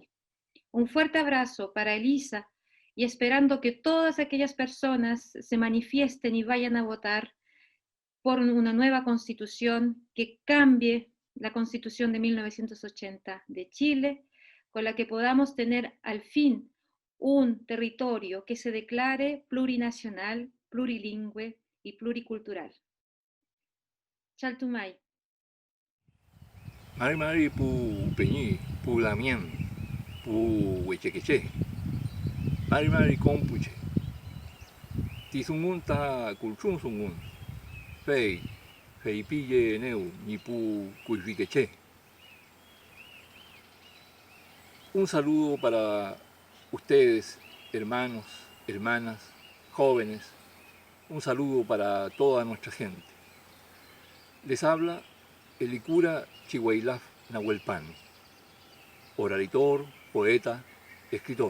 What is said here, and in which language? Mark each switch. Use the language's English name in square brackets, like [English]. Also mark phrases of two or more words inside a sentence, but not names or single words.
[Spanish] Un fuerte abrazo para Elisa, y esperando que todas aquellas personas se manifiesten y vayan a votar por una nueva constitución que cambie la constitución de 1980 de Chile, con la que podamos tener al fin un territorio que se declare plurinacional, plurilingüe y pluricultural. [Mapuche] Chaltumay. Mari mari pu peñi, pu lamien, pu huechequeche. Mari mari compuche. Tizungun ta culchun sungun. Fei, fei pille neu, ni pu cuifiqueche. [Spanish] Un saludo para ustedes, hermanos, hermanas, jóvenes. Un saludo para toda nuestra gente. Les habla el Licura Chihuailaf Nahuelpan, oralitor, poeta, escritor.